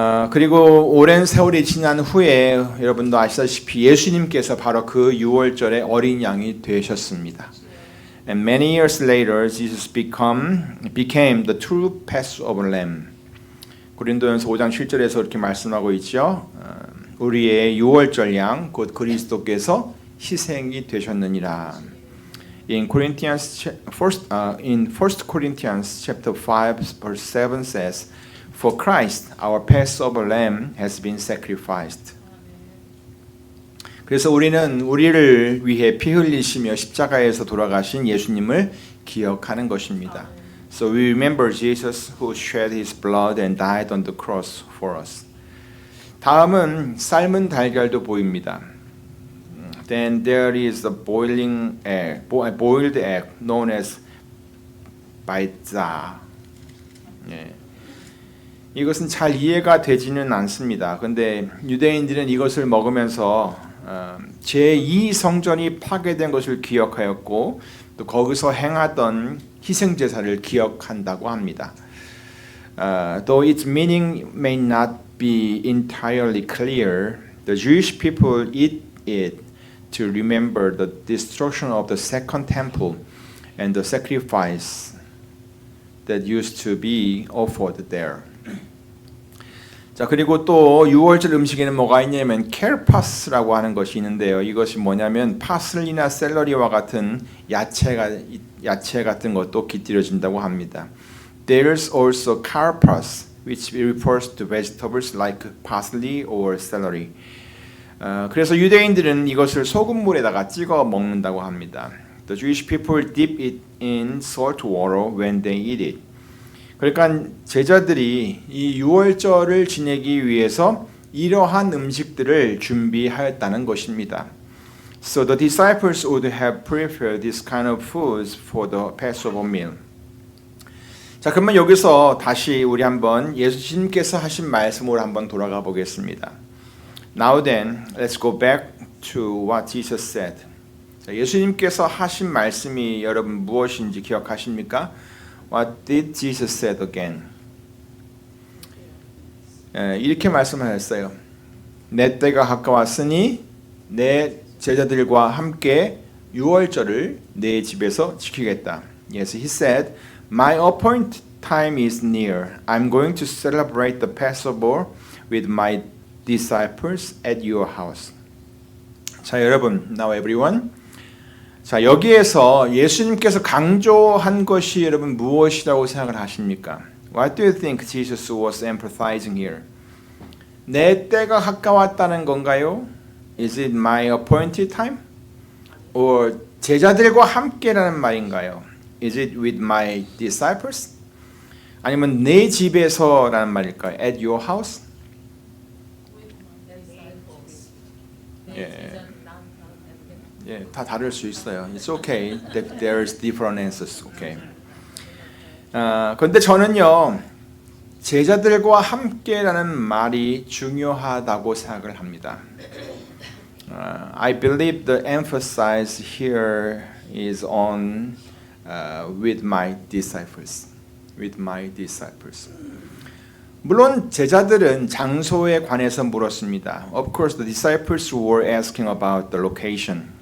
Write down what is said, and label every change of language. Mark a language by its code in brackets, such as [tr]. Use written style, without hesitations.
[ko] 그리고 오랜 세월이 지난 후에 여러분도 아시다시피 예수님께서 바로 그 유월절의 어린 양이 되셨습니다. [en] And many years later, Jesus became the true Passover lamb. [ko] 고린도전서 5장 7절에서 이렇게 말씀하고 있죠. 우리의 유월절 양 곧 그리스도께서 희생이 되셨느니라. [en] In 1 Corinthians chapter 5 verse 7 says, For Christ, our Passover lamb, has been sacrificed. [ko] 그래서 우리는 우리를 위해 피 흘리시며 십자가에서 돌아가신 예수님을 기억하는 것입니다. [en] So we remember Jesus who shed his blood and died on the cross for us. [ko] 다음은 삶은 달걀도 보입니다. [en] Then there is the boiled egg known as 바이자. [ko] 이것은 잘 이해가 되지는 않습니다. 근데 유대인들은 이것을 먹으면서 제2성전이 파괴된 것을 기억하였고 또 거기서 행하던 희생 제사를 기억한다고 합니다. [en] Though its meaning may not be entirely clear, the Jewish people eat it to remember the destruction of the second temple and the sacrifice that used to be offered there. [ko] 자, 그리고 또 유월절 음식에는 뭐가 있냐면 켈파스라고 하는 것이 있는데요. 이것이 뭐냐면 파슬리나 샐러리와 같은 야채 같은 것도 깃들여진다고 합니다. [en] There's also karpas, which refers to vegetables like parsley or celery. [ko] 그래서 유대인들은 이것을 소금물에다가 찍어 먹는다고 합니다. [en] The Jewish people dip it in salt water when they eat it. [ko] 그러니까 제자들이 이 유월절을 지내기 위해서 이러한 음식들을 준비하였다는 것입니다. [en] So the disciples would have prepared this kind of foods for the Passover meal. [ko] 자, 그러면 여기서 다시 우리 한번 예수님께서 하신 말씀으로 한번 돌아가 보겠습니다. [en] Now then, let's go back to what Jesus said. [ko] 자, 예수님께서 하신 말씀이 여러분 무엇인지 기억하십니까? [en] What did Jesus said again? [ko] 이렇게 말씀하셨어요. 내 때가 가까웠으니 내 제자들과 함께 유월절을 내 집에서 지키겠다. [en] Yes, he said, My appointed time is near. I'm going to celebrate the Passover with my disciples at your house. [ko] 자, 여러분, [en] now everyone. [ko] 자, 여기에서 예수님께서 강조한 것이 여러분 무엇이라고 생각을 하십니까? [en] What do you think Jesus was emphasizing here? [ko] 내 때가 가까웠다는 건가요? [en] Is it my appointed time? [ko] or 제자들과 함께라는 말인가요? [en] Is it with my disciples? [ko] 아니면 내 집에서라는 말일까요? [en] At your house? [ko] 예, 다 다를 수 있어요. [en] It's okay that there's different answers. Okay. [ko] 그런데 저는요 제자들과 함께라는 말이 중요하다고 생각을 합니다. [en] I believe the emphasis here is on with my disciples. With my disciples. [ko] 물론 제자들은 장소에 관해서 물었습니다. [en] Of course, the disciples were asking about the location.